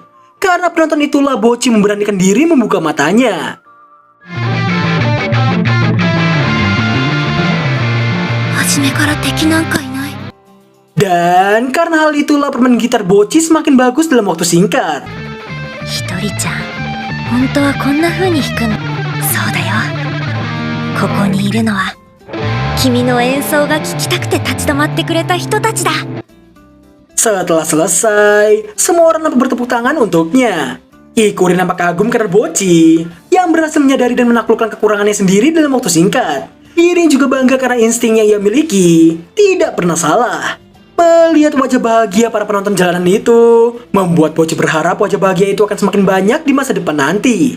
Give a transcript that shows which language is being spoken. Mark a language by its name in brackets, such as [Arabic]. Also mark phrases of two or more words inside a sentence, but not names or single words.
[Indonesian] Karena penonton itulah Bocchi memberanikan diri membuka matanya. Dan karena hal itulah permain gitar Bocchi semakin bagus dalam waktu singkat. [Japanese] ひとりちゃん、本当はこんな風に弾くの。そうだよ。ここにいるのは君の演奏が聴きたくて立ち止まってくれた人たちだ。 [Indonesian] Setelah selesai, semua orang nampak bertepuk tangan untuknya. Kikuri nampak kagum karena Bocchi yang berhasil menyadari dan menaklukkan kekurangannya sendiri dalam waktu singkat. Dirinya juga bangga karena insting yang ia miliki tidak pernah salah. Melihat wajah bahagia para penonton jalanan itu membuat Bocchi berharap wajah bahagia itu akan semakin banyak di masa depan nanti.